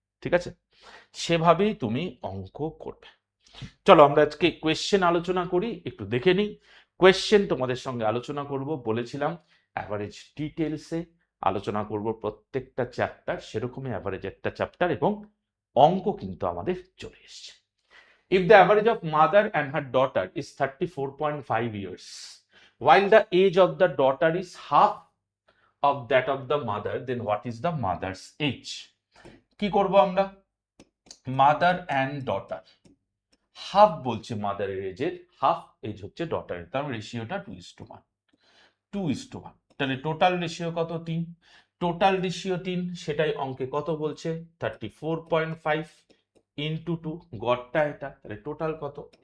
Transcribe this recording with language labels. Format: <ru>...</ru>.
<bn>ঠিক আছে, সেভাবেই তুমি অঙ্ক করবে। চলো আমরা আজকে কোয়েশ্চেন আলোচনা করি, একটু দেখে নিই। কোয়েশ্চেন তোমাদের সঙ্গে আলোচনা করব বলেছিলাম, অ্যাভারেজ ডিটেলসে আলোচনা করব প্রত্যেকটা চ্যাপ্টার, সেরকমই অ্যাভারেজ একটা চ্যাপ্টার, এবং অঙ্ক কিন্তু আমাদের চলে এসছে।</bn> <en>If the average of mother and her daughter is 34.5 years, while the age of the daughter is half of that of the mother, then what is the mother's age?</en> <bn>কি করব আমরা? মাদার অ্যান্ড ডটার, হাফ বলছে মাদারের এজের, half age হচ্ছে ডটারের, তার রেশিওটা 2:1, 2:1। তাহলে total ratio কত? 3। টোটাল রেশিও 3, সেটাই অঙ্কে কত বলছে? 34.5 ইন্টু 2, গড়টা এটা, তাহলে টোটাল কত?</bn>